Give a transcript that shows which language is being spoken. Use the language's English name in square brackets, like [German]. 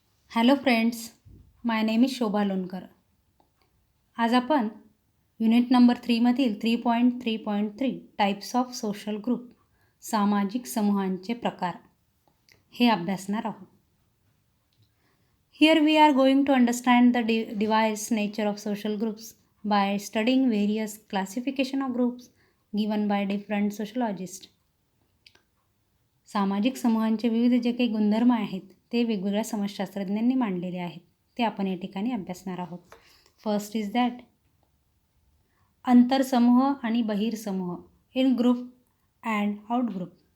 [English] Hello friends, my name is Shobha Lonkar. [Marathi] आज आपण unit number 3मधील 3.3.3 [English] types of social group [Marathi] सामाजिक समूहांचे प्रकार हे अभ्यासणार आहोत. [English] Here we are going to understand the diverse nature of social groups by studying various classification of groups given by different sociologist. [Marathi] सामाजिक समूहांचे विविध जे काही गुणधर्म आहेत ते वेगवेगळ्या समाजशास्त्रज्ञांनी मांडलेले आहेत, ते आपण या ठिकाणी अभ्यासणार आहोत. [English] first is that [Marathi] अंतरसमूह आणि बहिर्समूह [English] In group and out group.